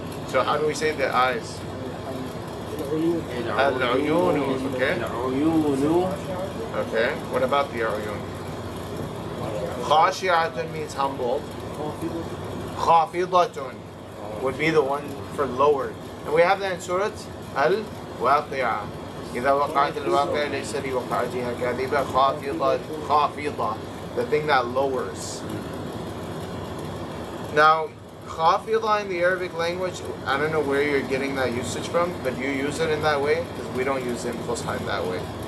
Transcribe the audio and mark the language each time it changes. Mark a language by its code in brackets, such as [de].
[en] So how do we say the eyes? Al-uyun, okay? [ar] العيون. [en] Okay. What about the uyun? Khashi'atun means humble. Khafidatun would be the one for lowered. And we have that in Surah Al-Waqi'ah. [ar] إذا وقعت الواقع ليس لوقعتها كاذبة خافضة, [en] the thing that lowers. Now, khafida in the Arabic language, I don't know where you're getting that usage from, but you use it in that way because we don't use it in Fusha in that way.